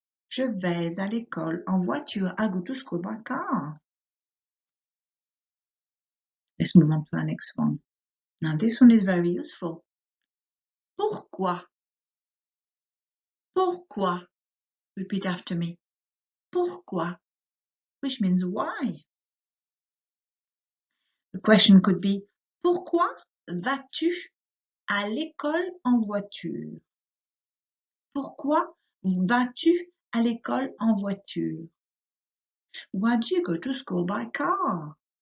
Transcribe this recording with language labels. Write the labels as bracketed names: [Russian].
[French] Je vais à l'école en voiture. [English] I go to school by car. Let's move on to our next one. Now this one is very useful. Pourquoi? Pourquoi? Repeat after me. Pourquoi? Which means why. The question could be [French] pourquoi vas-tu à l'école en voiture? Pourquoi vas-tu à l'école en voiture? [English] Why do you go to school by car?